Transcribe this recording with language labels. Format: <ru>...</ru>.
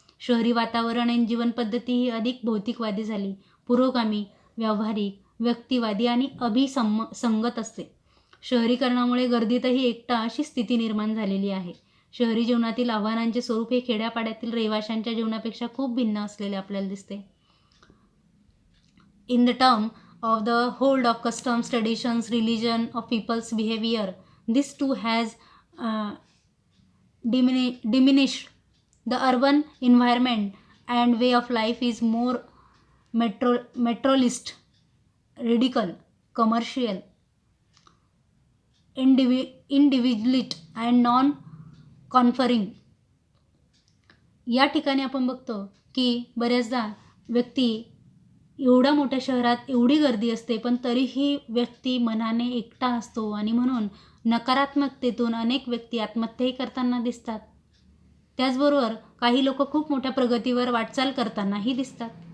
<mr>शहरी वातावरण आणि जीवनपद्धती ही अधिक भौतिकवादी झाली, पुरोगामी, व्यावहारिक, व्यक्तिवादी आणि संगत असते. शहरीकरणामुळे गर्दीतही एकटा अशी स्थिती निर्माण झालेली आहे. शहरी जीवनातील आव्हानांचे स्वरूप हे खेड्यापाड्यातील रहिवाशांच्या जीवनापेक्षा खूप भिन्न असलेले आपल्याला दिसते.</mr> <en>In the term of the hold of customs, traditions, religion of people's behavior, this too has diminished. The urban environment and way of life is more materialist, radical, commercial, individualist and non-conferring.</en> <mr>या ठिकाणी आपण बघतो की बऱ्याचदा व्यक्ती एवढ्या मोठ्या शहरात एवढी गर्दी असते, पण तरीही व्यक्ती मनाने एकटा असतो आणि म्हणून नकारात्मकतेतून अनेक व्यक्ती आत्महत्याही करताना दिसतात. त्याचबरोबर काही लोक खूप मोठ्या प्रगतीवर वाटचाल करतानाही दिसतात.</mr>